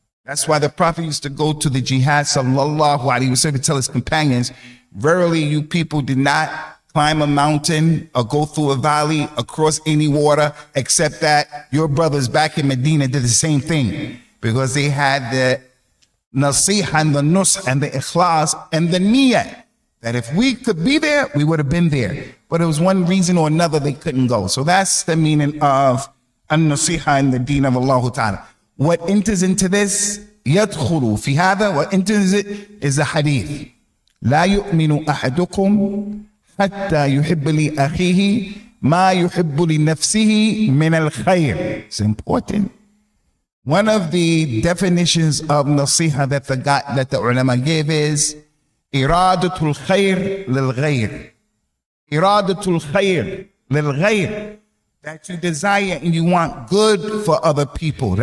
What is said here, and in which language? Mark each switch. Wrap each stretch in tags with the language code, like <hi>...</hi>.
<en>That's why the Prophet used to go to the jihad sallallahu alaihi wasallam to tell his companions, verily you people did not climb a mountain or go through a valley or cross any water, except that your brothers back in Medina did the same thing, because they had the Naseehah and the nusх and the ikhlas and the niyyah, that if we could be there, we would have been there. But it was one reason or another they couldn't go. So that's the meaning of an-Naseehah in the deen of Allah Ta'ala. What enters into this,</en> <ar>يدخل في هذا,</ar> <en>what enters it is a hadith.</en> <ar>لا يؤمن أحدكم حتى يحب لأخيه ما يحب لنفسه من الخير.</ar> <en>It's important. One of the definitions of Naseehah that the ulama gave is</en> <ar>إرادة الخير للغير. إرادة الخير للغير.</ar> <en>That you desire and you want good for other people.</en>